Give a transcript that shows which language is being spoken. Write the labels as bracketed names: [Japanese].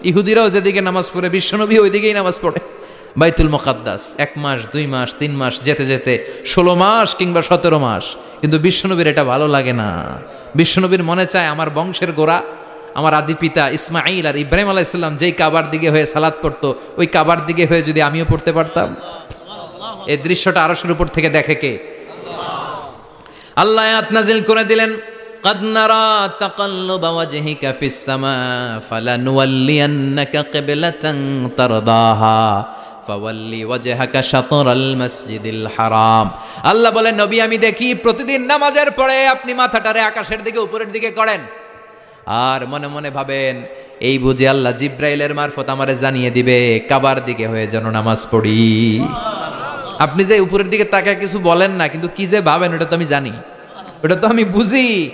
[Bangla] ইহুদিরাও যেদিকে নামাজ পড়ে, বিশ্বনবী ওই দিকেই নামাজ পড়ে। বাইতুল মুকাদ্দাস 1 মাস, 2 মাস, 3 মাস যেতে যেতে 16 মাস কিংবা 17 মাস, কিন্তু বিশ্বনবীর এটা ভালো লাগে না। বিশ্বনবীর মনে চায় আমার বংশের গোড়া, আমার আদি পিতা ইসমাইল আর ইব্রাহিম আলাইহিস সালাম যেই কাবার দিকে হয়ে সালাত পড়তো, ওই কাবার দিকে হয়ে যদি আমিও পড়তে পারতাম। এই দৃশ্যটা আরশের উপর থেকে দেখে কে? আল্লাহ আয়াত নাজিল করে দিলেন, [Arabic] قد نرى تقلب وجهك في السماء فلنولينك قبلة ترضاها فولي وجهك شطر المسجد الحرام। [Bangla] আল্লাহ বলেন, নবী আমি দেখি প্রতিদিন নামাজের পরে আপনি মাথাটারে আকাশের দিকে, উপরের দিকে করেন, আর মনে মনে ভাবেন এই বুঝি আল্লাহ জিব্রাইলের মারফত আমারে জানিয়ে দিবে কাবার দিকে হয়ে যেন নামাজ পড়ি। আপনি যে উপরের দিকে তাকায় কিছু বলেন না, কিন্তু কি যে ভাবেন ওটা তো আমি জানি, ওটা তো আমি বুঝি।